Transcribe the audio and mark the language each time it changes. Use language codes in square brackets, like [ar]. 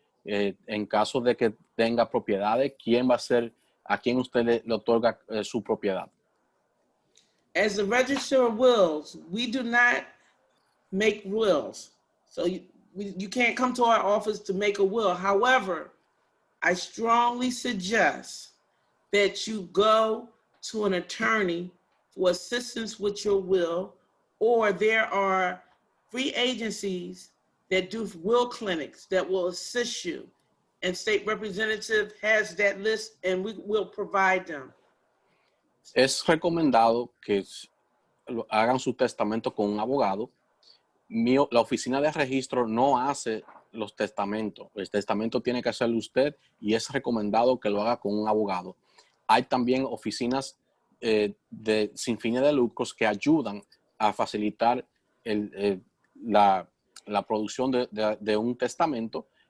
[es] En caso de que tenga propiedades, quién va a ser, a quién usted le otorga su propiedad. [en] As the Register of Wills, we do not make wills. So you can't come to our office to make a will. However, I strongly suggest that you go to an attorney for assistance with your will, or there are free agencies that do will clinics that will assist you. And State Representative has that list, and we will provide them. [es] Es recomendado que hagan su testamento con un abogado. La oficina de registro no hace los testamentos. El testamento tiene que hacerlo usted y es recomendado que lo haga con un abogado. Hay también oficinas sin fines de lucros que ayudan a facilitar la producción de un testamento.